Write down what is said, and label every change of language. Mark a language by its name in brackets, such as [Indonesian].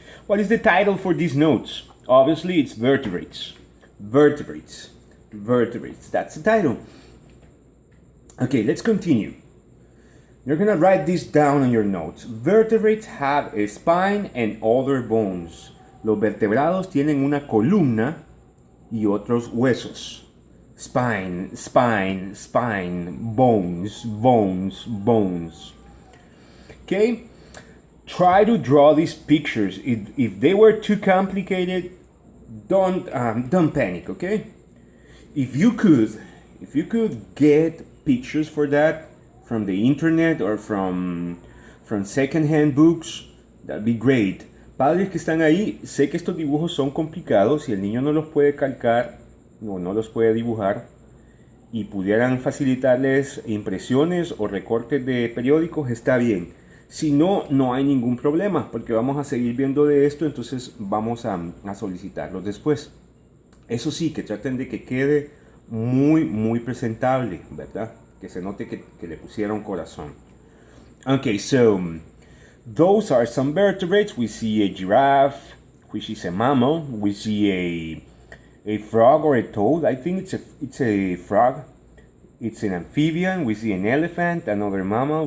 [English] What is the title for these notes? Obviously, it's vertebrates. Vertebrates. Vertebrates. That's the title. Okay, let's continue. You're gonna write this down on your notes. Vertebrates have a spine and other bones. [Spanish] Los vertebrados tienen una columna y otros huesos. [English] Spine, spine, spine, bones, bones, bones. Okay? Try to draw these pictures. If they were too complicated, don't panic, okay? If you could get pictures for that from the internet or from secondhand books, that'd be great. [Spanish] Padres que están ahí, sé que estos dibujos son complicados y el niño no los puede calcar, no los puede dibujar, y pudieran facilitarles impresiones o recortes de periódicos, está bien. Si no, no hay ningún problema, porque vamos a seguir viendo de esto, entonces vamos a solicitarlos después. Eso sí, que traten de que quede muy presentable, ¿verdad? Que se note que le pusieron corazón. [English] Okay, so those are some vertebrates. We see a giraffe, which is a mammal. We see a frog or a toad. I think it's a frog. It's an amphibian. We see an elephant, another mammal.